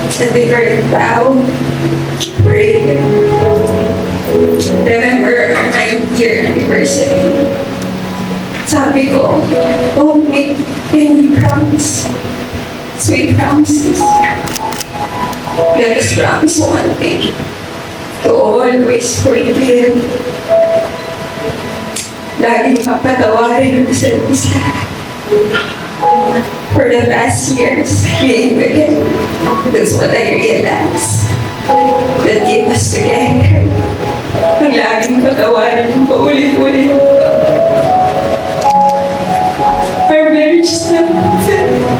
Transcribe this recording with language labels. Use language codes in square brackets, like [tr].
[en] And they were proud, brave. Remember our 9th year anniversary. [tl] Sabi ko, [en] don't make any promise. Sweet promises. Let us promise one thing. To always forgive. [tl] Laging papatawarin ang isa't isa. [en] For the past years, being together, that's what I realized. That keep us together. [tl] Ang laging patawarin paulit-ulit. [en] Our marriage is not perfect.